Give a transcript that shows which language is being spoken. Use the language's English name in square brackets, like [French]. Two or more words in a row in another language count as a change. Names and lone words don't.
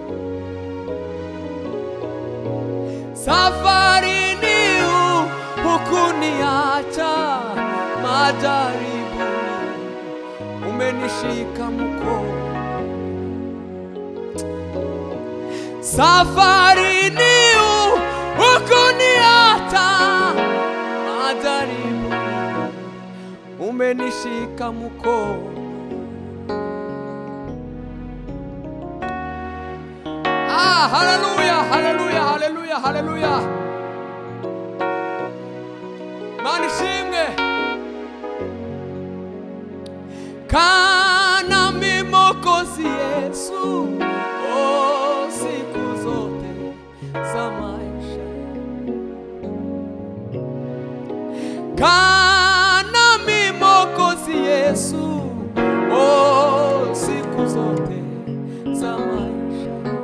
[Swahili] Safarini hukuniacha, majaribuni umenishika mkono. Safarini hukuniacha, majaribuni umenishika mkono. Haleluya, haleluya, haleluya, haleluya. [Kinyarwanda] Mana ishimwe. [Swahili] Kana Mwokozi Yesu, oh, siku zote za maisha. Kana Mwokozi Yesu, oh, siku zote za maisha.